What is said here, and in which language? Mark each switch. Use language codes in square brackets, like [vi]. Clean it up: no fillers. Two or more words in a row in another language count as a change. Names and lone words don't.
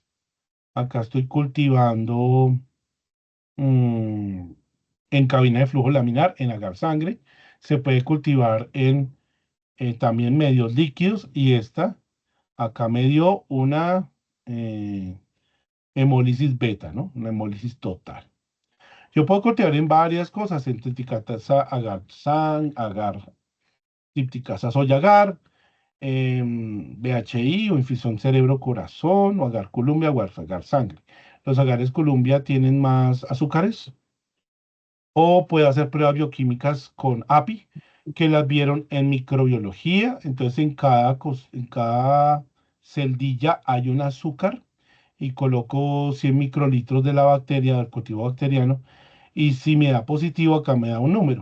[es] Acá estoy cultivando mm, en cabina de flujo laminar, en agar sangre. Se puede cultivar en también medios líquidos y esta acá me dio una hemólisis beta, ¿no? Una hemólisis total. Yo puedo cultivar en varias cosas, en triticatasa agar, agar, tripticasa soya agar, BHI o infusión cerebro-corazón o agar columbia o agar sangre. Los agares columbia tienen más azúcares o puedo hacer pruebas bioquímicas con API que las vieron en microbiología. Entonces en cada celdilla hay un azúcar y coloco 100 microlitros de la bacteria, del cultivo bacteriano y si me da positivo, acá me da un número.